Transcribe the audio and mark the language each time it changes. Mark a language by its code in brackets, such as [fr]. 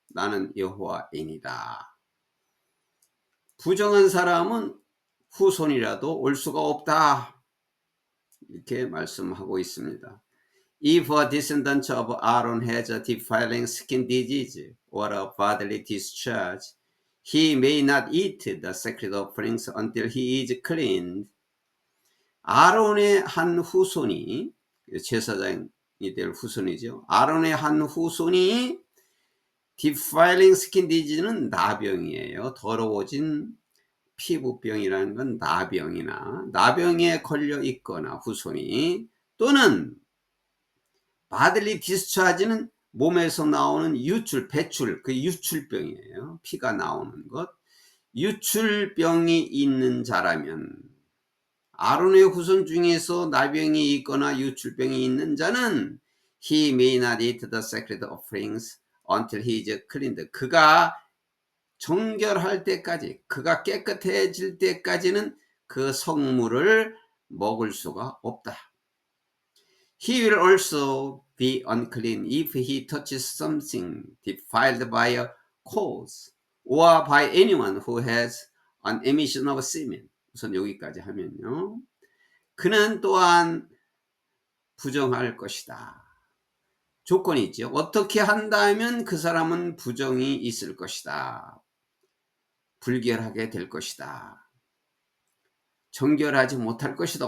[ko] 나는 여호와이니라. 부정한 사람은 후손이라도 올 수가 없다. 이렇게 말씀하고 있습니다. [en] If a descendant of Aaron has a defiling skin disease or a bodily discharge, he may not eat the sacred offerings until he is cleaned. [ko] 아론의 한 후손이, 제사장이 될 후손이죠. 아론의 한 후손이 [en] defiling skin disease [ko] 는 나병이에요. 더러워진 피부병이라는 건 나병에 걸려 있거나 후손이, 또는 [en] bodily discharge [ko] 는 몸에서 나오는 배출, 그 유출병이에요. 피가 나오는 것. 유출병이 있는 자라면, 아론의 후손 중에서 나병이 있거나 유출병이 있는 자는 [en] he may not eat the sacred offerings until he is cleaned. [ko] 그가 정결할 때까지, 그가 깨끗해질 때까지는 그 성물을 먹을 수가 없다. [en] He will also be unclean if he touches something defiled by a cause. or by anyone who has an emission of semen. [ko] 우선 여기까지 하면요. 그는 또한 부정할 것이다. 조건이 있죠. 어떻게 한다면 그 사람은 부정이 있을 것이다. 불결하게 될 것이다. 정결하지 못할 것이다.